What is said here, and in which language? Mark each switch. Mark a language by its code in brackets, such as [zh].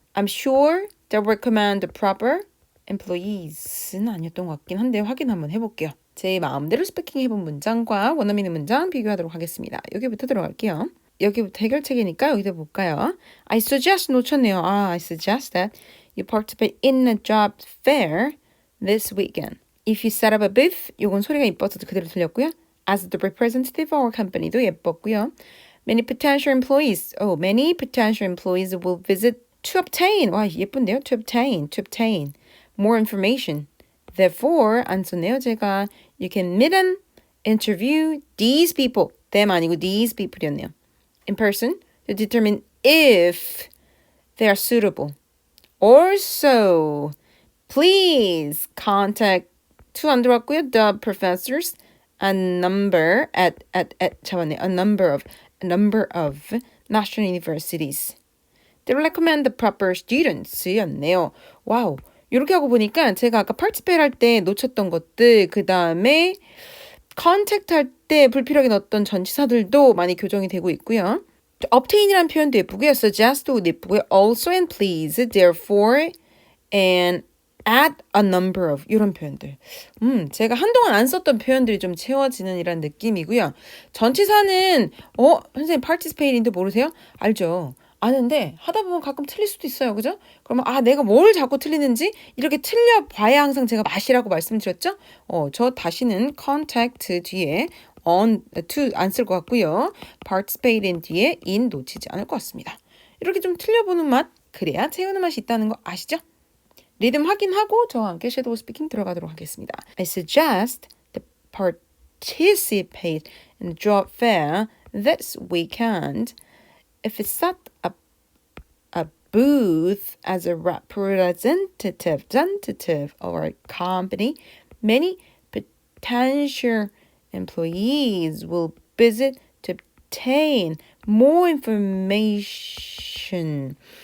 [en] I'm sure they'll recommend the proper employees는 [ko] 아니었던 것 같긴 한데 확인 한번 해볼게요. 제 마음대로 스피킹 해본 문장과 원어민 문장 비교하도록 하겠습니다. 여기부터 들어갈게요. 여기부터 해결책이니까 여기도 볼까요? [en] I suggest [ko] 놓쳤네요. [en] I suggest that you participate in a job fair this weekend. If you set up a booth, [ko] 요건 소리가 이뻐서 그대로 들렸고요. [en] As the representative of our company도 [ko] 예뻤고요. [en] Many potential employees will visit to obtain, [ko] 와 예쁜데요? [en] To obtain more information. [ko] Therefore, 안 썼네요 제가. [en] You can meet and interview these people. them [ko] 아니고 [en] these people이었네요. In person to determine if they are suitable. Also, please contact [ko] 안 들어왔고요. [en] The professors a number of national universities. They recommend the proper students였네요. [ko] 와우. 이렇게 하고 보니까 제가 아까 participate 할 때 놓쳤던 것들, 그 다음에 contact 할 때 불필요하게 넣었던 전치사들도 많이 교정이 되고 있고요. obtain이라는 표현도 예쁘고요. suggest도 예쁘고요. [en] also and please, therefore, and at a number of [ko] 이런 표현들. 제가 한동안 안 썼던 표현들이 좀 채워지는 이런 느낌이고요. 전치사는 선생님 participate인데 모르세요? 알죠? 아는데 하다 보면 가끔 틀릴 수도 있어요. 그죠? 그러면 내가 뭘 자꾸 틀리는지 이렇게 틀려봐야 항상 제가 맛이라고 말씀드렸죠? 저 다시는 contact 뒤에 on, to 안 쓸 것 같고요. participate in 뒤에 in 놓치지 않을 것 같습니다. 이렇게 좀 틀려보는 맛, 그래야 채우는 맛이 있다는 거 아시죠? 리듬 확인하고 저와 함께 섀도우 스피킹 들어가도록 하겠습니다. [en] I suggest to participate in the job fair this weekend. If it's set up a booth as a representative of our company, many potential employees will visit to obtain more information.